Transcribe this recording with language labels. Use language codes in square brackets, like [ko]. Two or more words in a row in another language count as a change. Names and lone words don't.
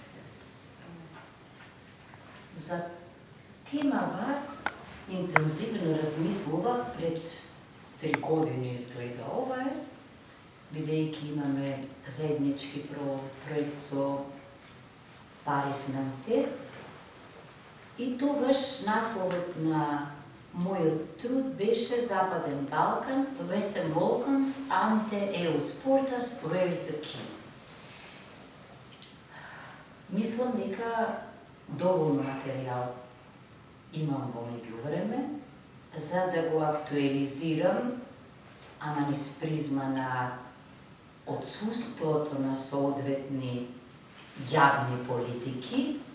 [mk] За темава интензивно размислував пред 3 години изгледа ова е, бидејќи имаме заеднички проект со Парис Нантер. И тогаш насловот на мојот труд беше Западен Балкан, [en] Western Balkans, ante EU sportas, where is the key? [mk] Мислам дека доволно материјал имам во меѓувреме, за да го актуализирам, ама низ призма на отсуството на соодветни јавни политики.